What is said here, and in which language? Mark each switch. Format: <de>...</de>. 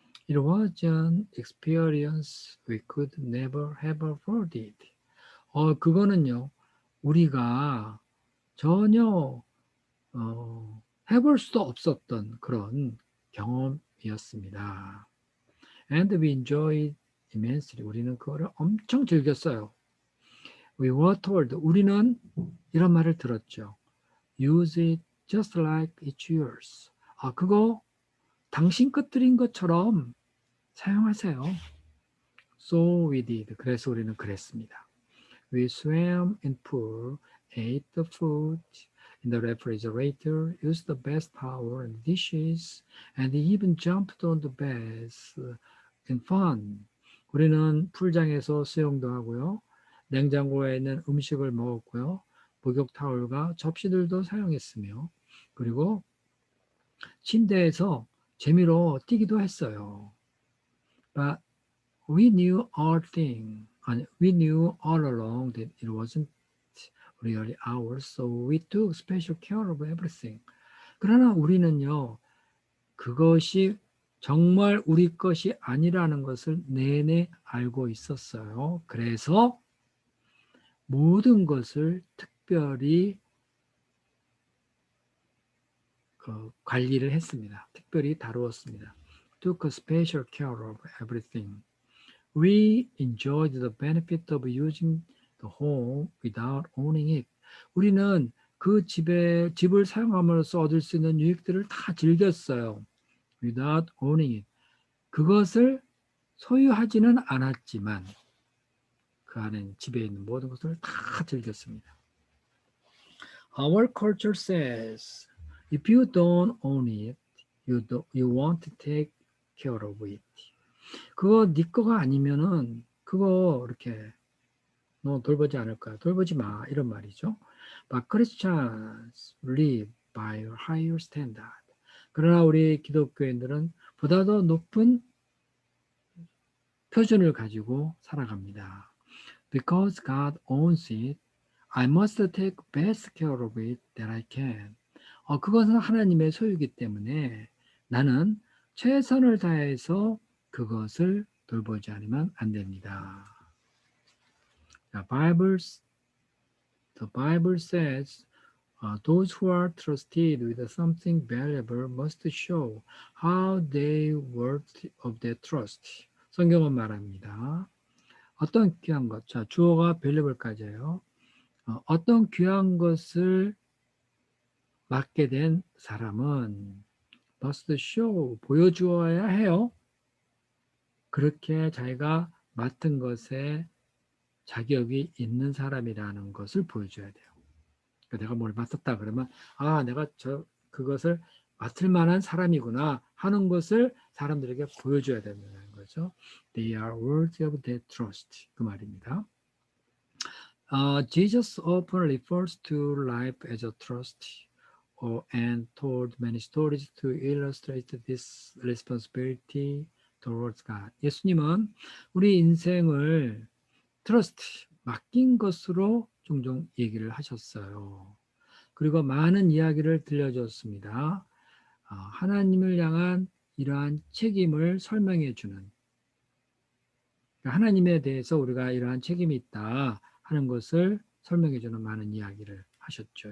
<en>It was an experience we could never have avoided.</en> <ko>그거는요, 우리가 전혀 해볼 수도 없었던 그런 경험이었습니다.</ko> <en>And we enjoyed immensely.</en> <ko>우리는 그거를 엄청 즐겼어요.</ko> <en>We were told.</en> <ko>우리는 이런 말을 들었죠.</ko> <en>Use it just like it's yours.</en> <ko>그거 당신 것들인 것처럼 사용하세요.</ko> <en>So we did.</en> <ko>그래서 우리는 그랬습니다.</ko> <en>We swam in pool, ate the food in the refrigerator, used the bath towel and dishes, and even jumped on the beds in fun.</en> <ko>우리는 풀장에서 수영도 하고요. 냉장고에 있는 음식을 먹었고요. 목욕 타올과 접시들도 사용했으며 그리고 침대에서 재미로 뛰기도 했어요.</ko> <en>But we knew all along that it wasn't really ours, so we took special care of everything.</en> <ko>그러나 우리는요, 그것이 정말 우리 것이 아니라는 것을 내내 알고 있었어요. 그래서 모든 것을 특별히 관리를 했습니다. 특별히 다루었습니다.</ko> <en>Took a special care of everything. We enjoyed the benefit of using the home without owning it.</en> <ko>우리는 그 집을 사용함으로써 얻을 수 있는 유익들을 다 즐겼어요.</ko> <en>Without owning it.</en> <ko>그것을 소유하지는 않았지만 그 안에 집에 있는 모든 것을 다 즐겼습니다.</ko> <en>Our culture says if you don't own it, you won't take care of it.</en> <ko>그거 네 거가 아니면은 그거 이렇게 너 돌보지 않을 거야. 돌보지 마. 이런 말이죠.</ko> <en>But Christians live by a higher standard.</en> <ko>그러나 우리 기독교인들은 보다 더 높은 표준을 가지고 살아갑니다.</ko> <en>Because God owns it, I must take best care of it that I can.</en> <ko>그것은 하나님의 소유이기 때문에 나는 최선을 다해서 그것을 돌보지 않으면 안 됩니다.</ko> <en>The Bible says those who are trusted with something valuable must show how they worthy of their trust.</en> <ko>성경은 말합니다. 어떤 귀한 것, 자 주어가 valuable까지예요. 어떤 귀한 것을 맡게 된 사람은</ko> <en>must show,</en> <ko>보여주어야 해요. 그렇게 자기가 맡은 것에 자격이 있는 사람이라는 것을 보여줘야 돼요. 그러니까 내가 뭘 맡았다 그러면 내가 그것을 맡을 만한 사람이구나 하는 것을 사람들에게 보여줘야 된다는 거죠.</ko> <en>They are worthy of their trust.</en> <ko>그 말입니다.</ko> <en>Jesus often refers to life as a trust and told many stories to illustrate this responsibility towards God.</en> <ko>예수님은 우리 인생을 trust, 맡긴 것으로 종종 얘기를 하셨어요. 그리고 많은 이야기를 들려줬습니다. 하나님을 향한 이러한 책임을 설명해 주는, 하나님에 대해서 우리가 이러한 책임이 있다 하는 것을 설명해 주는 많은 이야기를 하셨죠.</ko>